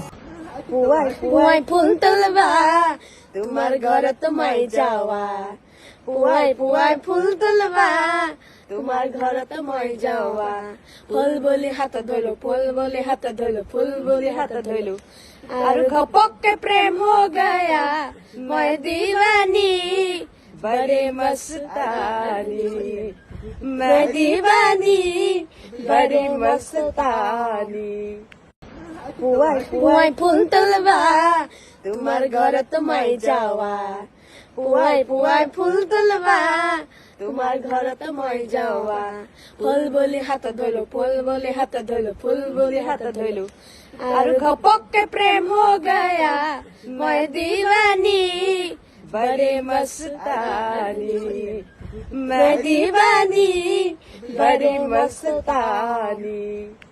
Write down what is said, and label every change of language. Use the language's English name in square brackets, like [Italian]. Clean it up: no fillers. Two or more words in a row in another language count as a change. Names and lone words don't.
[Assamese] পুয়াই পুয়াই ফুল তুলবা তোমাৰ ঘৰত মই যাওয়া পুয়াই পুয়াই ফুল তুলবা তোমাৰ ঘৰত মই যাওয়া। ফুল বুলি হাত ধৰিলো ফুল বুলি হাত ধৰিলো ফুল বুলি হাত ধৰিলো আৰু ঘপককে প্ৰেম [Hindi] हो गया [Assamese] মই [Hindi] दीवानी बड़े मस्तानी मैं दीवानी बड़े मस्तानी। [Assamese] পুয়াই পুয়াই ফুল তুলবা তোমাৰ ঘৰত মই যাওয়া পুয়াই পুয়াই ফুল তুলবা তোমাৰ ঘৰত মই যাওয়া। ফুল বুলি হাত ধৰিলো ফুল বুলি হাত ধৰিলো ফুল বুলি হাত ধৰিলো আৰু ঘপককে প্ৰেম [Hindi] हो गया [Assamese] মই [Hindi] दीवानी बड़े मस्तानी मैं दीवानी बड़े मस्तानी।